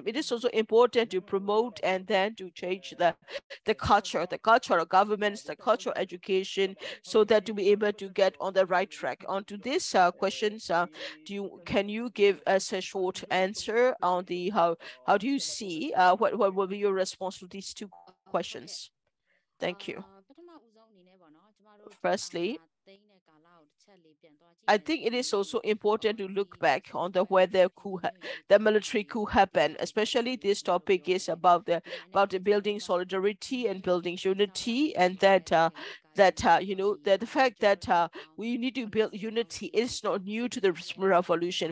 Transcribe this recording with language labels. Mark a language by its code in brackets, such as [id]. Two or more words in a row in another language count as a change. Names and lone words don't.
[en] It is also important to promote and then to change the culture of governments, the cultural education, so that to be able to get on the right track. Onto these questions, can you give us a short answer on the how do you see what will be your response to these two questions? Thank you. [my] ပထမဦးဆုံးအနေနဲ့ပေါ့နော်ကျမတို့ဒီအာဏာ [en] Firstly, [my] သိမ်းတဲ့ကာလကိုတစ်ချက်လေးပြန်သွားကြည့် [en] I [my] မယ် [en] think [my] ဆို [en] it is [my] ရင် [en] also important to look back on the where the the military coup happened. Especially this topic is about the building solidarity and building unity, and that the fact that we need to build unity is not new to the revolution.